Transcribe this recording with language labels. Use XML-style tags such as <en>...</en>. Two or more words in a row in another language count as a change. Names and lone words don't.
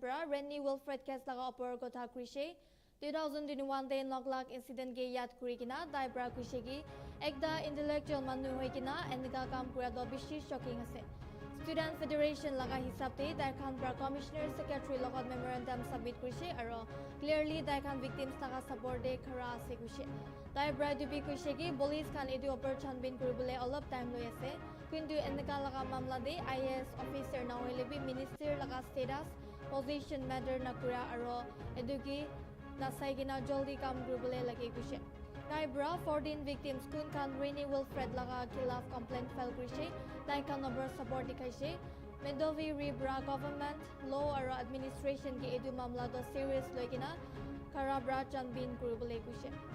<nag>Bra Rennie Wilfred Keslaga Opor Gotha Krishe 2021 de Noglak incident ge yad kurigina dai bra kushegi ekda intellectual manu hoikina enga kam pura do bishi shocking ase. Student Federation laga hisabte dai khan bra Commissioner Secretary logot</nag> <en>memorandum submit</en> <nag>kurishe aro clearly dai khan victims taga support de khara ase kushe. Dai bra dubi kushegi police khan edu opor chanbin kuribole olop time loi ase. Kundu enga laga mamla de</nag> <en>IAS officer</en> <nag>na hoilebi minister laga</nag> <en>status position matter</en> <nag>na kura aro edugi nasaigina joldi kam grubule lagi kushe. Dai bra 14 victims kun kan Rennie Wilfred laga khilaf</nag> <en>complaint file</en> <nag>kurishe. Dai kan</nag> <en>number support</en> <nag>dikaishe. Nltv Rebra</nag> <en>government law</en> <nag>aro administration ki edu mamla do serious loigina karabra chanbin grubule kushe.</nag>